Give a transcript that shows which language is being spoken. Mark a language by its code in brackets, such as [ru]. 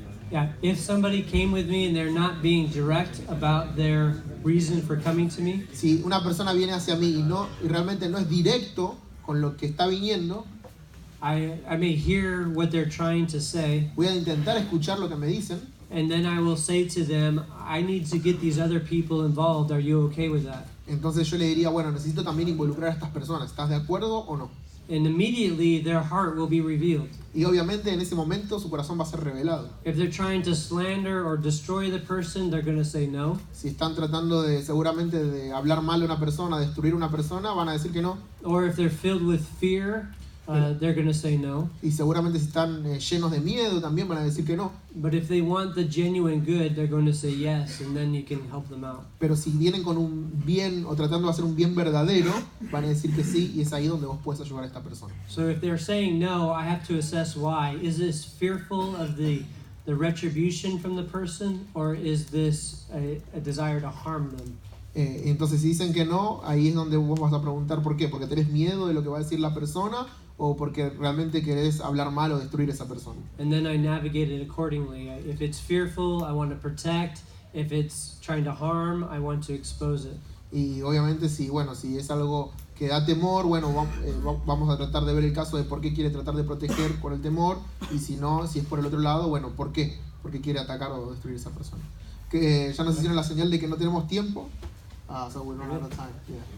[en] Yeah, if somebody came with me and they're not being direct about their reason for coming to me, [es] Si una persona viene hacia mí y realmente no es directo con lo que está viniendo, [en] I may hear what they're trying to say, [es] voy a intentar escuchar lo que me dicen. [en] and then I will say to them, I need to get these other people involved. Are you okay with that? [es] Entonces yo le diría, bueno, necesito también involucrar a estas personas. ¿Estás de acuerdo o no? [en] And immediately their heart will be revealed. [es] Y obviamente en ese momento su corazón va a ser revelado. [en] If they're trying to slander or destroy the person, they're going to say no. [es] Si están tratando seguramente de hablar mal de una persona, destruir a una persona, van a decir que no. [en] Or if they're filled with fear, they're going to say no. [es] Y seguramente si están llenos de miedo también van a decir que no. [en] But if they want the genuine good, they're going to say yes, and then you can help them out. [es] Pero si vienen con un bien o tratando de hacer un bien verdadero, van a decir que sí, y es ahí donde vos puedes ayudar a esta persona. [en] So if they're saying no, I have to assess why. Is this fearful of the retribution from the person, or is this a desire to harm them? [es] Entonces si dicen que no, ahí es donde vos vas a preguntar por qué. ¿Porque tenés miedo de lo que va a decir la persona o porque realmente querés hablar mal o destruir a esa persona? [en] And then I navigate it accordingly. If it's fearful, I want to protect. If it's trying to harm, I want to expose it. [es] Y obviamente si es algo que da temor, vamos a tratar de ver el caso de por qué quiere tratar de proteger con el temor, y si no, si es por el otro lado, ¿por qué? Porque quiere atacar o destruir a esa persona. Que ya nos hicieron la señal de que no tenemos tiempo. [en] So we're not out of time. Yeah.